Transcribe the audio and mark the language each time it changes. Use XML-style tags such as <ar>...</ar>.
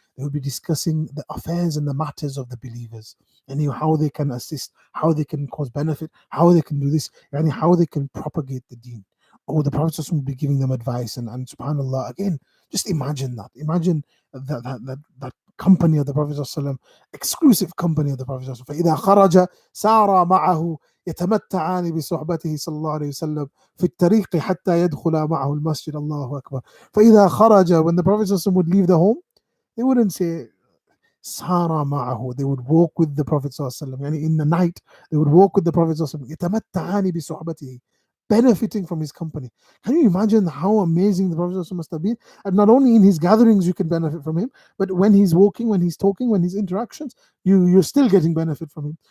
<en>They would be discussing the affairs and the matters of the believers, and how they can assist, how they can cause benefit, how they can do this, and how they can propagate the deen. The Prophet would be giving them advice, and subhanallah, again, just imagine that. Imagine that company of the Prophet ﷺ, exclusive company of the Prophet ﷺ.</en> <ar>فَإِذَا خَرَجَ سَارَ مَعَهُ يتمتعان بصحبته صلى الله عليه وسلم في الطريق حتى يدخل معه المسجد. الله أكبر. فإذا خرج,</ar> <en>when the Prophet would leave the home, they wouldn't say</en> <ar>سار معه,</ar> <en>they would walk with the Prophet</en> <ar>يعني</ar> <en>in the night they would walk with the Prophet</en> <ar>يتمتعان بصحبته,</ar> <en>benefiting from his company. Can you imagine how amazing the Prophet must have been? And not only in his gatherings you can benefit from him, but when he's walking, when he's talking, when his interactions, you're still getting benefit from him.</en>